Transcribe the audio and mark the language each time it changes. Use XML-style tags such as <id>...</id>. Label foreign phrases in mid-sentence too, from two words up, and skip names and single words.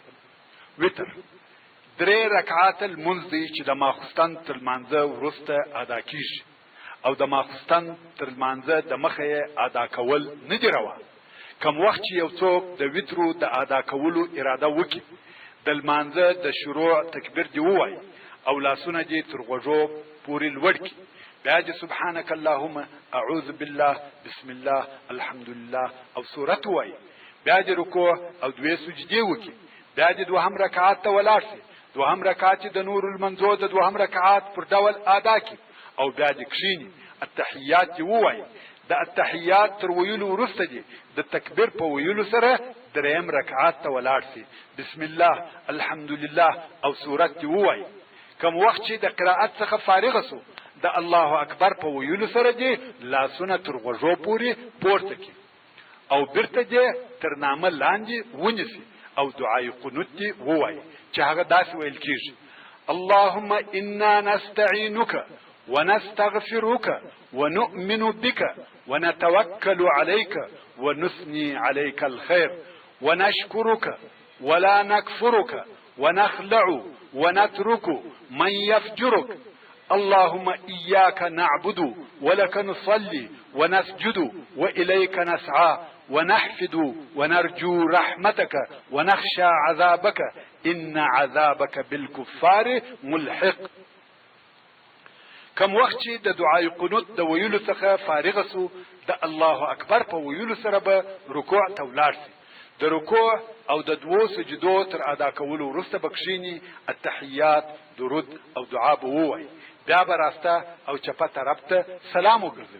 <ps>وتر 3 رکعات لمونځ دی چې د ماخوستن تر لمانځه وروسته ادا کیږي او د ماخوستن تر لمانځه د مخه یې ادا کول نه دي روا. کم وخت چې یو څوک د وترو د ادا کولو اراده وکړي، د لمانځه د شروع تکبیر دی ووایي او لاسونه دې تر غوږو پورې لوړ کړي، بیا دې</ps> <ar>سبحانک اللهم اعوذ بالله بسم الله الحمدلله</ar> <ps>او سورت ووایي، بیا دې رکوع او 2 سجدې وکړي، بیا دې دوهم رکعات ته ولاړ شي، دوهم رکعات د نور المنځو د دوهم رکعات پر ډول ادا کړي او بیا دې کښیني، التحیات دې ووایي. د التحیات تر ویلو وروسته دې د تکبیر په ویلو سره 3 رکعات ته ولاړ شي،</ps> <ar>بسم الله الحمدلله</ar> <ps>او سورت دې ووایي. کم وخت چې د قرائت څخه فارغ سو، د</ps> <ar>الله اکبر</ar> <ps>په ویلو سره دې لاسونه تر غوږو پورې پورته کړي او بیرته دې تر نامه لاندې ونیسي او دعای قنوت دې ووایي چې هغه داسې ویل کېږي:</ps> <ar>اللهم انا نستعینک ونستغفرك ونؤمن بك ونتوكل عليك ونثني عليك الخير ونشكرك ولا نكفرك ونخلع ونترك من يفجرك. اللهم إياك نعبد ولك نصلي ونسجد وإليك نسعى ونحفد ونرجو رحمتك ونخشى عذابك إن عذابك بالكفار ملحق.</ar> <ps>کم وخت چې د دعای قنوت د ویلو څخه فارغ سو، د</ps> <ar>الله اکبر</ar> <ps>په ویلو سره به رکوع ته ولاړ سي، د رکوع او د 2 سجدو تر ادا کولو وروسته به کښیني، التحیات، درود او دعا به ووایي، بیا به راسته او چپه طرف ته سلام وګرځوي.</ps>